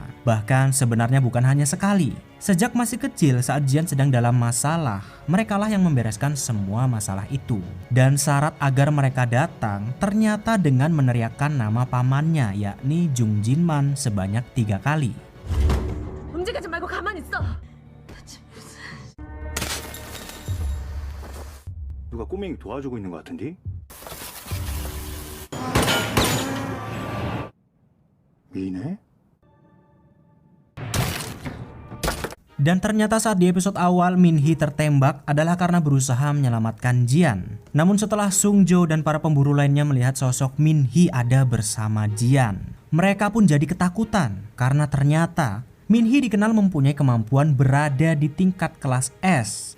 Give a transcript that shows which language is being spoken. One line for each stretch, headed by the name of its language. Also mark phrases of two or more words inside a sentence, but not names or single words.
Indonesian: Bahkan sebenarnya bukan hanya sekali. Sejak masih kecil saat Jian sedang dalam masalah, merekalah yang membereskan semua masalah itu. Dan syarat agar mereka datang ternyata dengan meneriakkan nama pamannya, yakni Jung Jinman sebanyak 3 kali.
Korean: 움직이지 말고 가만히 있어. 누가 꼬맹이 도와주고 있는 것 같은데? 미네?
Indonesian: Dan ternyata saat di episode awal Minhee tertembak adalah karena berusaha menyelamatkan Jian. Namun setelah Sungjo dan para pemburu lainnya melihat sosok Minhee ada bersama Jian, mereka pun jadi ketakutan karena ternyata Minhee dikenal mempunyai kemampuan berada di tingkat kelas S.